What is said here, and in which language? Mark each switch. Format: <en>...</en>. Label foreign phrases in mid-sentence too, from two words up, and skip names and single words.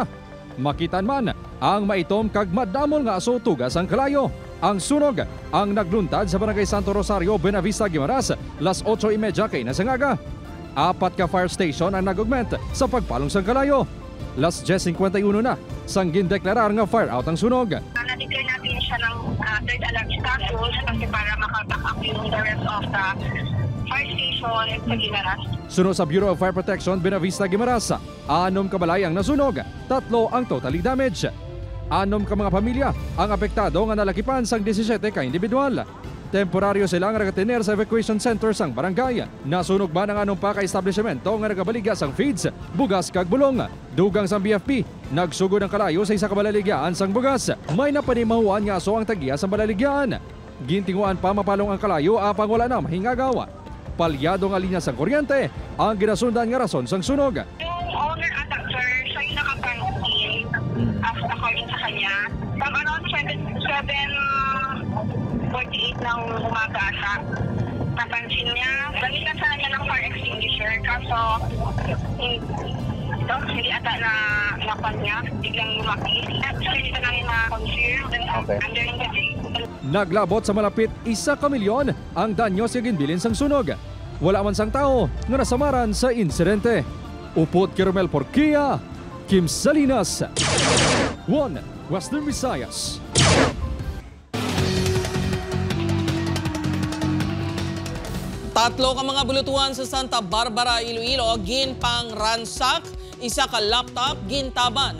<hil>Makitan man ang maitom kag madamol nga aso tugas ang kalayo. Ang sunog ang nagluntad sa Barangay Santo Rosario, Buena Vista, Guimaras, las 8:30 kay nasangaga. 4 ka</hil> <en>fire station</en> <hil>ang nag-augment sa pagpalong sang kalayo. Las 10:51 na sang gindeklarar nga</hil> <en>fire out</en> <hil>ang sunog.</hil> <tl>Na-declare natin siya ng</tl> <en>third alarm status</en> <tl>kasi para maka-back up yung</tl> <en>the rest of the fire station</en> <tl>sa Guimaras.</tl> <hil>Sunod sa Bureau of Fire Protection, Buena Vista, Guimaras, 6 kabalay ang nasunog, 3 ang</hil> <en>totally damage.</en> <hil>6 ka mga pamilya ang apektado nga nalakipan sang 17 ka individual. Temporaryo silang nagatener sa</hil> <en>evacuation center</en> <hil>sang barangay. Nasunog ba ng 6 pa ka establishmento nga nagabaliga sang feeds, bugas kag bulong. Dugang sang BFP, nagsugod ang kalayo sa isa ka balaligyan sang bugas. May napanimahuan nga aso ang tagiya sang balaligyan. Gintinguan pa mapalong ang kalayo apang wala na mahingagawa. Palyado nga linya sang kuryente ang ginasundan nga rason sang sunog.</hil> <tl>Yung owner at actor, siya yung nakapansin</tl> <en>as according</en> <tl>sa kanya. Pag around 7:48 ng umaga ata, napansin niya, gamitan sana niya ng</tl> <en>fire extinguisher.</en> <tl>Kaso, hindi ata na napan niya, biglang lumaki. So, hindi na namin na-conceal.</tl> <en>Under investigation.</en> <hil>Naglabot sa malapit 1 milyon ang danyo sa ginbilin sang sunog. Wala man sang tao nga nasamaran sa insidente. Upod Kiromel Porquia, Kim Salinas, 1 Western Visayas. Tatlo ka mga bulutuan sa Santa Barbara, Iloilo ginpangransak, isa ka laptop gintaban.</hil>